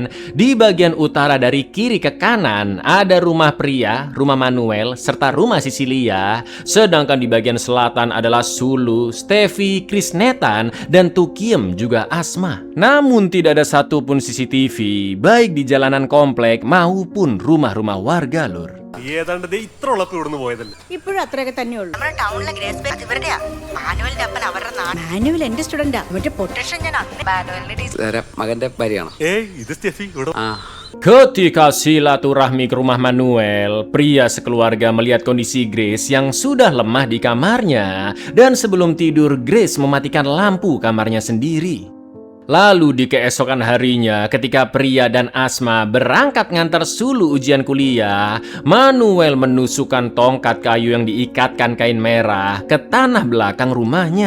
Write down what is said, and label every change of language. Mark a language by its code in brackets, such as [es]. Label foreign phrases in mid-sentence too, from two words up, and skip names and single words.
[id] Di bagian utara dari kiri ke kanan ada rumah Priya, rumah Manuel, serta rumah Sisilia. Sedangkan di bagian selatan adalah Sulu, Steffi, Krisnetan, dan Tukiem juga Asma. Namun tidak ada satupun CCTV, baik di jalanan komplek maupun rumah-rumah warga lur. [ml] ഏതാണ്ട് ഇത്ര ഉള്ളപ്പോ ഇവിടുന്ന് പോയതല്ലേ. ഇപ്പോഴും അത്രയൊക്കെ തന്നെയുള്ളൂ. നമ്മുടെ ടൗണിലെ ഗ്രേസ് ബാങ്ക് ഇവരുടെയാ. മാനുവലിന്റെ അപ്പൻ അവരുടെ നാട്. മാനുവൽ എന്റെ സ്റ്റുഡന്റാ. മറ്റേ പൊട്ടേഷൻ ഞാൻ മാനുവലിന്റെ ടീച്ചർ. മകന്റെ ഭാര്യയാണ്. ഇത് സ്റ്റെഫി ഇവിടെ. [id] Ketika silaturahmi ke rumah Manuel, pria sekeluarga melihat kondisi Grace yang sudah lemah di kamarnya. Dan sebelum tidur, Grace mematikan lampu kamarnya sendiri. Lalu di keesokan harinya, ketika Pria dan Asma berangkat ngantar Sulu ujian kuliah, Manuel menusukkan tongkat kayu yang diikatkan kain merah ke tanah belakang rumahnya.